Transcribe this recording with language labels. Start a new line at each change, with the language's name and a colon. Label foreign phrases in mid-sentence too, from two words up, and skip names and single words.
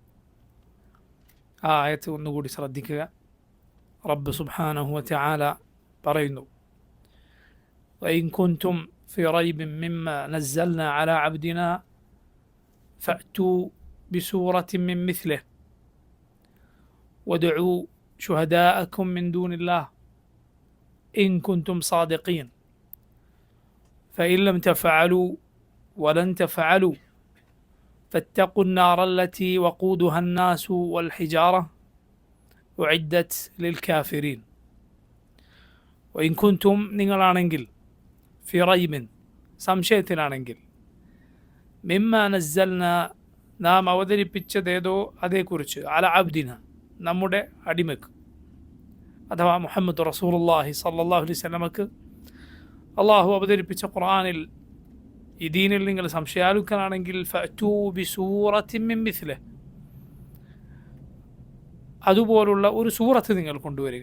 Malayalam: ആ ആയത്ത് ഒന്നുകൂടി ശ്രദ്ധിക്കുക. റബ്ബ്
Arabic: سبحانه وتعالى പറയുന്നു, وإن كنتم في ريب مما نزلنا على عبدنا فأتوا بسورة من مثله وادعوا شهداءكم من دون الله إن كنتم صادقين فإن لم تفعلوا ولن تفعلوا فاتقوا النار التي وقودها الناس والحجارة أعدت للكافرين. وإن كنتم നിങ്ങളാണെങ്കിൽ في ريب സംശയത്തിലാണെങ്കിൽ مما نزلنا നാം
Malayalam: അവതരിപ്പിച്ചതേതോ അതേക്കുറിച്ച്
Arabic: على عبدنا
Malayalam: നമ്മുടെ അടിമക്ക് അഥവാ മുഹമ്മദ്
Arabic: رسول الله صلى الله عليه وسلم
Malayalam: അള്ളാഹു അവതരിപ്പിച്ച ഖുർആനിൽ ഈ ദീനിൽ നിങ്ങൾ സംശയാലുക്കനാണെങ്കിൽ
Arabic: فأتوا بسورة من مثله
Malayalam: അതുപോലുള്ള ഒരു സൂറത്ത് നിങ്ങൾ കൊണ്ടുവരിക.